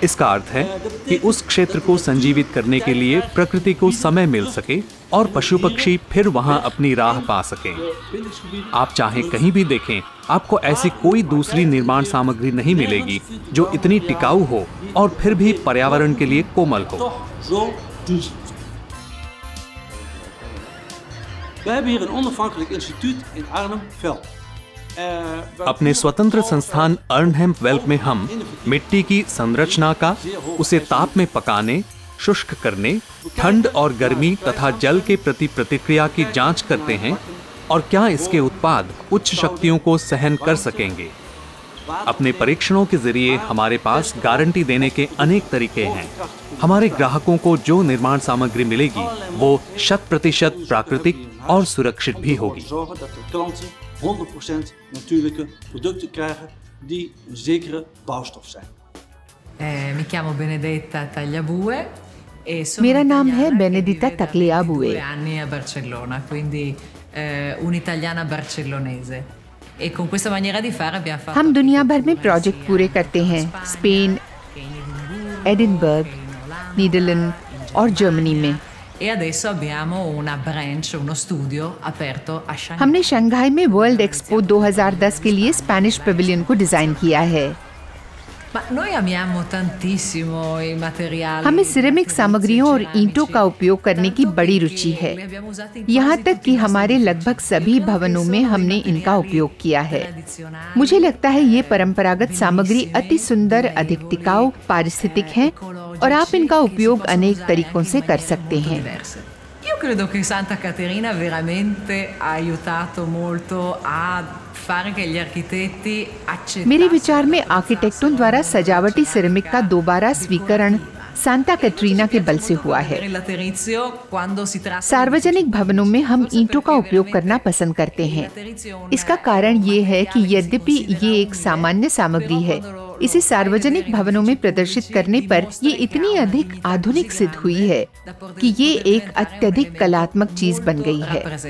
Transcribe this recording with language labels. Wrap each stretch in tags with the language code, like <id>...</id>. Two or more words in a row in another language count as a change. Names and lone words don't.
<hi>इसका अर्थ है कि उस क्षेत्र को संजीवित करने के लिए प्रकृति को समय मिल सके और पशु पक्षी फिर वहां अपनी राह पा सकें। आप चाहे कहीं भी देखें, आपको ऐसी कोई दूसरी निर्माण सामग्री नहीं मिलेगी जो इतनी टिकाऊ हो और फिर भी पर्यावरण के लिए कोमल हो।</hi> <nl>We hebben hier een onafhankelijk instituut in Arnhem-Veld.</nl> <hi>अपने स्वतंत्र संस्थान अर्नहेम वेल्प में हम मिट्टी की संरचना का, उसे ताप में पकाने, शुष्क करने, ठंड और गर्मी तथा जल के प्रति प्रतिक्रिया की जांच करते हैं और क्या इसके उत्पाद उच्च शक्तियों को सहन कर सकेंगे। अपने परीक्षणों के जरिए हमारे पास गारंटी देने के अनेक तरीके हैं। हमारे ग्राहकों को जो निर्माण सामग्री मिलेगी वो 100% प्राकृतिक और सुरक्षित भी होगी।</hi> <nl>100% natuurlijke producten krijgen die een zekere bouwstof zijn.</nl> <it>Mi chiamo Benedetta Tagliabue e sono</it> <hi>मेरा नाम है बेनेडिटा तग्लियाबुए।</hi> <it>2 anni a Barcellona, quindi un'italiana barcellonese. E con questa maniera di fare abbiamo fatto</it> <hi>हम दुनिया भर में प्रोजेक्ट पूरे करते हैं, स्पेन, एडिनबर्ग, नीदरलैंड और जर्मनी में।</hi> <it>E adesso abbiamo una branch, uno studio aperto a Shanghai.</it> <hi>हमने शंघाई में वर्ल्ड एक्सपो 2010 के लिए स्पेनिश पेविलियन को डिजाइन किया है।</hi> <it>Ma noi amiamo tantissimo i materiali.</it> <hi>हमें सिरेमिक सामग्रियों और ईंटों का उपयोग करने की बड़ी रुचि है। यहाँ तक कि हमारे लगभग सभी भवनों में हमने इनका उपयोग किया है। मुझे लगता है ये परंपरागत सामग्री अति सुंदर, अधिक टिकाऊ, पारिस्थितिक है और आप इनका उपयोग अनेक तरीकों से कर सकते हैं।</hi> <it>Io credo che Santa Caterina veramente ha aiutato molto a fare che gli architetti accettassero.</it> <hi>मेरे विचार में आर्किटेक्टों द्वारा सजावटी सिरेमिक का दोबारा स्वीकरण सांता कैटरीना के बल से हुआ है। सार्वजनिक भवनों में हम ईंटों का उपयोग करना पसंद करते हैं। इसका कारण ये है कि यद्यपि ये एक सामान्य सामग्री है, इसे सार्वजनिक भवनों में प्रदर्शित करने पर ये इतनी अधिक आधुनिक सिद्ध हुई है कि ये एक अत्यधिक कलात्मक चीज बन गई है।</hi>